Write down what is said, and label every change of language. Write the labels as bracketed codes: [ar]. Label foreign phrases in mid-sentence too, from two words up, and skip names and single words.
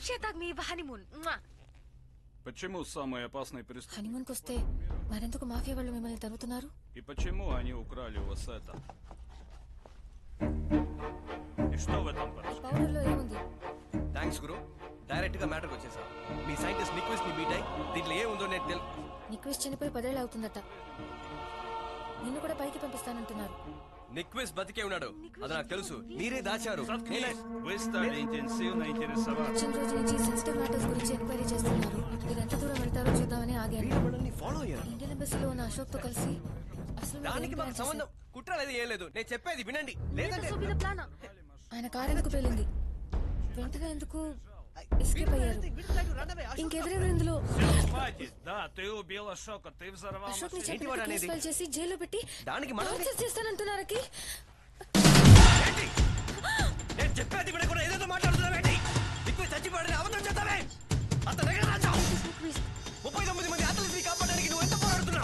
[ru] Почему самые опасные преступники? [te] హనీమూన్ కొస్తే మరెందుకు మాఫియా వాళ్ళు మిమ్మల్ని తరుముతున్నారు? [ru] И почему они украли у вас это? И что в этом происходит? [te] పౌడర్లో ఏముంది? థ్యాంక్స్ గురు, డైరెక్ట్ గా మ్యాటర్కి వచ్చేసా. మీ సైంటిస్ట్ నిక్విస్ట్ ని మీట్ అయ్యి దీంట్లో ఏముందో నేను నిక్విస్ట్ చనిపోయి 10 ఏళ్ళు అవుతుందట. నిన్ను కూడా పైకి పంపిస్తానంటున్నారు. నిక్విస్ట్ బతికే ఉన్నాడు, అది నాకు తెలుసు. మీరే దాచారు. [ru] Вы стали интенсивно интересоваться. [te] వచ్చిన రోజు నుంచి [en] sensitive matters [te] గురించి ఎంక్వైరీ చేస్తున్నారు. మీరు ఎంత దూరం వెళ్తారో చూద్దామని ఆగాను. [en] Indian embassy [te] ఉన్న అశోక్ తో కలిసి అసలు దానికి మాకు సంబంధం కుట్ర లేదు, ఏం లేదు. నేను చెప్పేది వినండి. ఆయన కారు ఎందుకు పేలింది? వెంటనే ఎందుకు ఎస్కేప్ అయ్యారు? ఇంకెవరెవరు ఇందులో? [ru] Да, ты убил Ашока, ты взорвал [te] అశోక్ ని చంపినట్టు కేసు ఫైల్ చేసి జైల్లో పెట్టి దానికి మనం చేస్తానంటున్నారకి. నేను చెప్పేది కూడా ఏదేదో మాట్లాడుతున్నావేంటి? ఎక్కువ చచ్చిపోయాడని అబద్ధం చెప్తావే. అతను ఎక్కడ రాజావు? 39 మంది అథ్లెట్స్ కాపాడడానికి నువ్వు ఎంత పోరాడుతున్నావు?